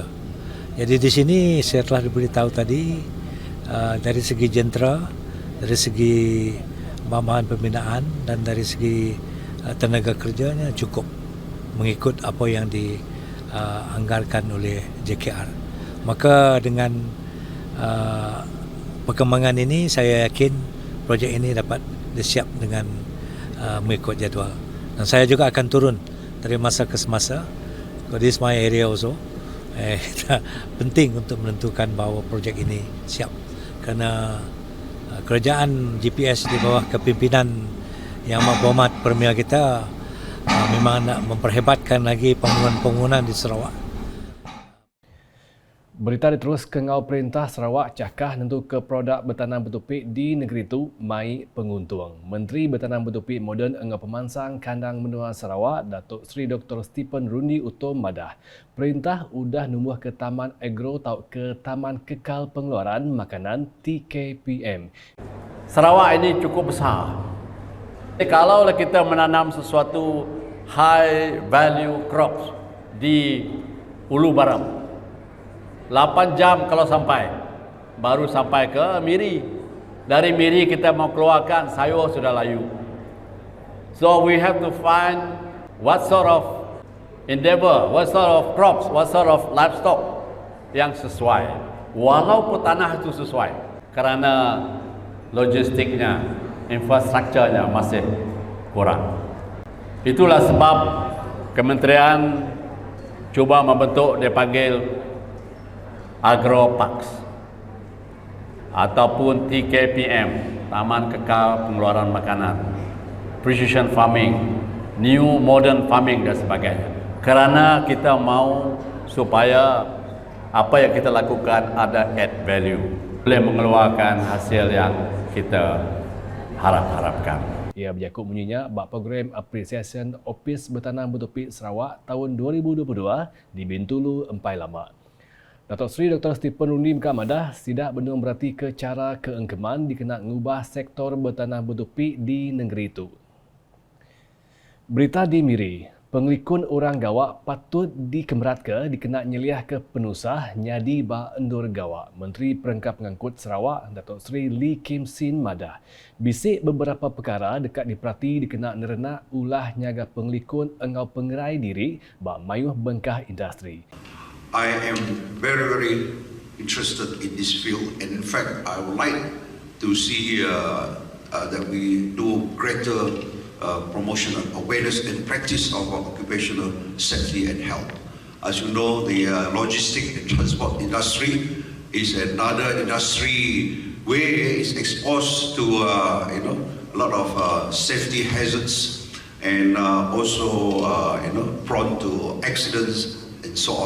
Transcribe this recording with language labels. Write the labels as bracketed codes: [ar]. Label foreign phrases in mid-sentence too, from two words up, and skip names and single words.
[ms] Jadi di sini saya telah diberitahu tadi dari segi jentera, dari segi bahan pembinaan dan dari segi tenaga kerjanya cukup mengikut apa yang dianggarkan oleh JKR. Maka dengan perkembangan ini saya yakin projek ini dapat disiap dengan mengikut jadual. Dan saya juga akan turun dari masa ke semasa. [en] This is my area also. [ms] Penting untuk menentukan bahawa projek ini siap. Kerana kerajaan GPS di bawah kepimpinan Yang Amat Berhormat Premier kita memang nak memperhebatkan lagi pembangunan di Sarawak. [iba] Berita diterus ke ngau Perintah Sarawak cakah nentu ke produk bertanam bertupik di negeri itu mai penguntung. Menteri Bertanam Bertupik Moden engah pemansang kandang menua Sarawak, Datuk Seri Dr. Stephen Rundi Utom madah. Perintah udah numbuh ke Taman Agro atau ke Taman Kekal Pengeluaran Makanan TKPM. [ms] Sarawak ini cukup besar. Kalau kita menanam sesuatu [en] high value crops [ms] di Ulu Baram, 8 jam kalau sampai, baru sampai ke Miri. Dari Miri kita mau keluarkan sayur sudah layu. [en] So we have to find what sort of endeavor, what sort of crops, what sort of livestock [ms] yang sesuai. Walaupun tanah itu sesuai, kerana logistiknya, infrastrukturnya masih kurang. Itulah sebab kementerian cuba membentuk dia panggil Agroparks ataupun TKPM, Taman Kekal Pengeluaran Makanan, [en] Precision Farming, New Modern Farming [ms] dan sebagainya. Kerana kita mau supaya apa yang kita lakukan ada [en] add value, [ms] boleh mengeluarkan hasil yang kita harapkan. [iba] Ia berjakut bunyinya bak program Appreciation Office Bertanam Bertupik Sarawak tahun 2022 di Bintulu Empai Lama. Datuk Seri Dr. Stephen Rundi Mekamadah sidak benung berarti ke cara keengkeman dikena ngubah sektor bertanam bertupik di negeri itu. Berita di Miri, pengelikun orang gawak patut dikemerat ke dikena nyeliah ke penusah nyadi ba endur gawak. Menteri Perangkap Pengangkut Sarawak, Datuk Seri Lee Kim Sin madah. Bisik beberapa perkara dekat diperhati dikena nerena ulah nyaga pengelikun engau pengerai diri ba mayuh bengkah industri. [en] I am very interested in this field, and in fact, I would like to see that we do greater promotion and awareness and practice of occupational safety and health. As you know, the logistic and transport industry is another industry where it's exposed to a lot of safety hazards and also prone to accidents and so on.